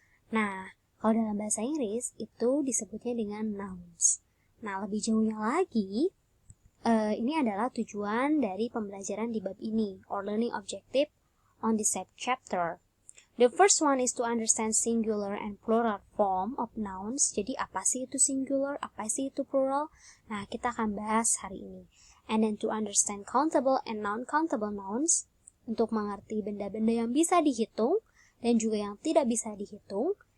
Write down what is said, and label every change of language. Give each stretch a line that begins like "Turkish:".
Indonesian: Nah, kalau dalam bahasa Inggris itu disebutnya dengan nouns. Nah, lebih jauhnya lagi, ini adalah tujuan dari pembelajaran di bab ini,
English: or learning objective on this chapter. The first one is to understand singular and plural form of nouns.
Indonesian: Jadi apa sih itu singular, apa sih itu plural? Nah, kita akan bahas hari ini.
English: And then to understand countable and non-countable nouns,
Indonesian: untuk mengerti benda-benda yang bisa dihitung dan juga yang tidak bisa dihitung.